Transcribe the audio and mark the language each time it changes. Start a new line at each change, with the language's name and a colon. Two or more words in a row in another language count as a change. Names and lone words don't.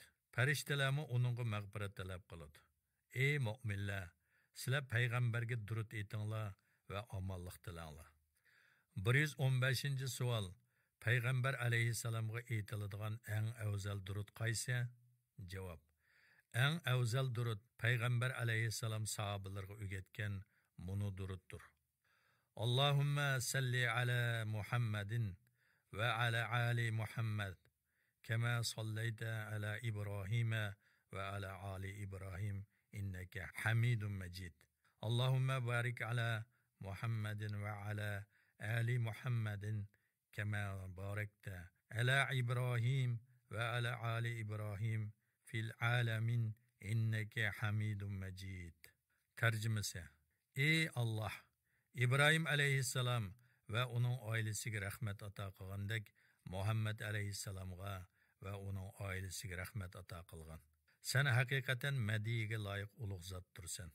Uzbek: Farishtalarmi uningga mag'firat talab qiladi. Ey mu'minlar, sizlar payg'ambarga durud etinglar va omonlik tilanglar. 115-savol. Payg'ambar alayhissalomga aytiladigan eng afzal durud qaysi? Javob. Eng afzal durud payg'ambar alayhissalom sahobalarga o'rgatgan bunu duruddir.
Arabic: اللهم صل على محمد وعلى آل محمد كما صليت على إبراهيم وعلى آل إبراهيم إنك حميد مجيد. اللهم بارك على محمد وعلى آل محمد كما باركت على إبراهيم وعلى آل إبراهيم في العالمين إنك حميد مجيد.
Uzbek: Tarjimasi: Ey Allah, İbrahim alayhissalom va uning oilasiga rahmat ato qilgandek, Muhammad alayhissalomga va uning oilasiga rahmat ato qilgan. Sen haqiqatan madiyiga loyiq ulug' zotdirsan.